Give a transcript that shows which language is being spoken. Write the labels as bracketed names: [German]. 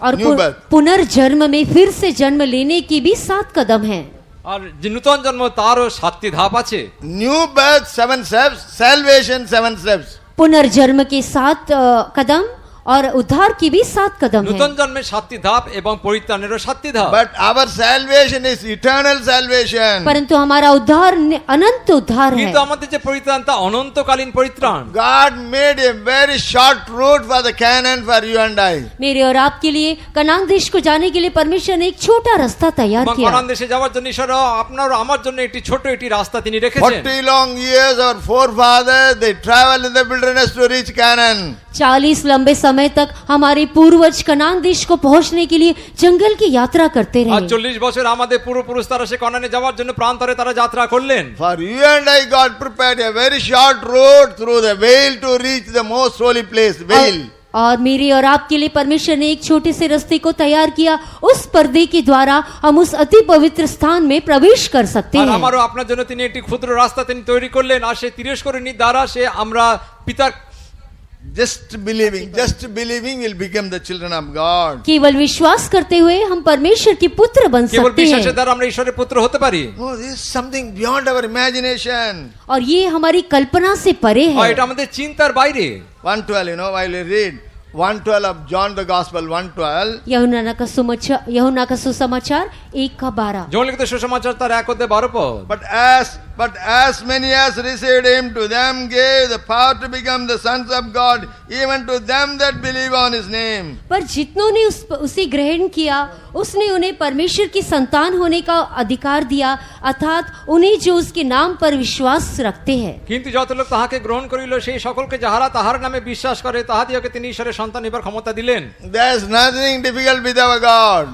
[Hindi] और पुनर्जन्म में फिर से जन्म लेने की भी 7 कदम हैं। [Bangla] আর যে নূতন জন্ম তারও 7টি ধাপ আছে। [English] New birth 7 steps, salvation 7 steps. [Hindi] पुनर्जन्म के 7 कदम और उद्धार की भी 7 कदम [Bangla] নূতন [Hindi] हैं। [Bangla] জন্মের 7টি ধাপ এবং পরিত্রাণেরও 7টি ধাপ। [English] But our salvation is eternal salvation. [Hindi] परंतु हमारा उद्धार अनंत उद्धार है। [Bangla] কিন্তু আমাদের যে পরিত্রাণ তা অনন্তকালীন পরিত্রাণ। [English] God made a very short route for the Canaan for you and I. [Hindi] मेरे और आपके लिए कनान देश को जाने के लिए परमेश्वर ने एक छोटा रास्ता तैयार [Bangla] এবং [Hindi] किया। [Bangla] কানান দেশে যাওয়ার জন্য ঈশ্বর আপনার ও আমার জন্য একটি ছোট একটি রাস্তা তিনি রেখেছেন। [English] 40 long years our forefathers they traveled in the wilderness to reach Canaan. [Hindi] 40 लंबे समय तक हमारे पूर्वज कनान देश को पहुंचने के लिए जंगल की यात्रा करते [Bangla] আর [Hindi] रहे। [Bangla] 40 বছর আমাদের পূর্বপুরুষ তারা সে কনানে যাওয়ার জন্য প্রান্তরে তারা যাত্রা করলেন। [English] For you and I, God prepared a very short road through the veil to reach the most holy place, veil. [Hindi] और मेरे और आपके लिए परमेश्वर ने एक छोटे से रास्ते को तैयार किया। उस पर्दे के द्वारा हम उस अति पवित्र स्थान में प्रवेश कर सकते [Bangla] আর [Hindi] हैं। [Bangla] আমারও আপনার জন্য তিনি একটি ক্ষুদ্র রাস্তা তিনি তৈরি করলেন, আর সেই তিরস্করণী দ্বারা সে আমরা পিতার [English] Just believing will become the children of God. [Hindi] केवल विश्वास करते हुए हम परमेश्वर के पुत्र बन [Bangla] কেবল [Hindi] सकते [Bangla] বিশ্বাসের [Hindi] हैं। [Bangla] দ্বারা আমরা ঈশ্বরের পুত্র হতে পারি। [English] Oh, this is something beyond our imagination. [Hindi] और ये हमारी कल्पना से परे [Bangla] আর [Hindi] है। [Bangla] এটা আমাদের চিন্তার বাইরে। [English] 1:12, while we read 1:12 of John the Gospel, 1:12. [Hindi] यूहन्ना का सुसमाचार 1:12। [Bangla] যৌন লিখিত সুসমাচার তার 1:12 পদ। [English] But as many as received him, to them gave the power to become the sons of God, even to them that believe on his name. [Hindi] पर जितनों ने उसे ग्रहण किया उसने उन्हें परमेश्वर की संतान होने का अधिकार दिया, अर्थात उन्हें जो उसके नाम पर विश्वास रखते हैं। [Bangla] কিন্তু যত লোক তাহাকে গ্রহণ করিল সেই সকলকে যাহারা তাহার নামে বিশ্বাস করে তাহাদিওকে তিনি ঈশ্বরের সন্তান হইবার ক্ষমতা দিলেন। [English] There's nothing difficult with our God.